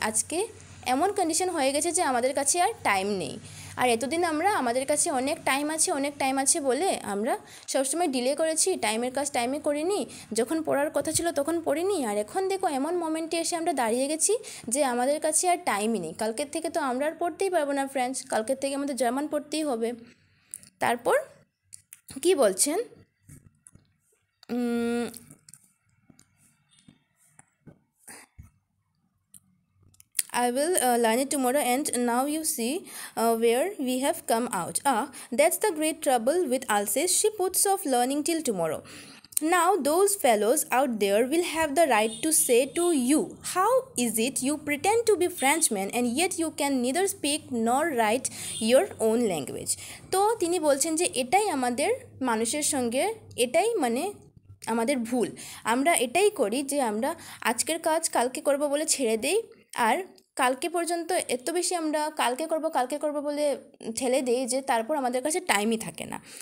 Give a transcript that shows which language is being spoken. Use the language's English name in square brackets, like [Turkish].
[Bangla] আজকে এমন কন্ডিশন হয়ে গেছে যে আমাদের কাছে আর টাইম নেই, আর এতদিন আমরা আমাদের কাছে অনেক টাইম আছে বলে আমরা সবসময় ডিলে করেছি, টাইমের কাজ টাইমে করিনি, যখন পড়ার কথা ছিল তখন পড়িনি, আর এখন দেখো এমন মোমেন্টে এসে আমরা দাঁড়িয়ে গেছি যে আমাদের কাছে আর টাইমই নেই। কালকের থেকে তো আমরা আর পড়তেই পারবো না ফ্রেঞ্চ, কালকের থেকে আমাদের জার্মান পড়তেই হবে। তারপর কি বলছেন, [English] I will learn it tomorrow and now you see where we have come out. That's the great trouble with Alsace. She puts off learning till tomorrow. Now those fellows out there will have the right to say to you, how is it you pretend to be Frenchmen and yet you can neither speak nor write your own language? [Bangla] তো তিনি বলছেন যে এটাই আমাদের মানুষের সঙ্গে, এটাই মানে আমাদের ভুল। আমরা এটাই করি যে আমরা আজকের কাজ কালকে করব বলে ছেড়ে দেই, আর কালকে পর্যন্ত এত বেশি আমরা কালকে করব বলে ঠেলে দিই যে তারপর আমাদের কাছে টাইমই থাকে না।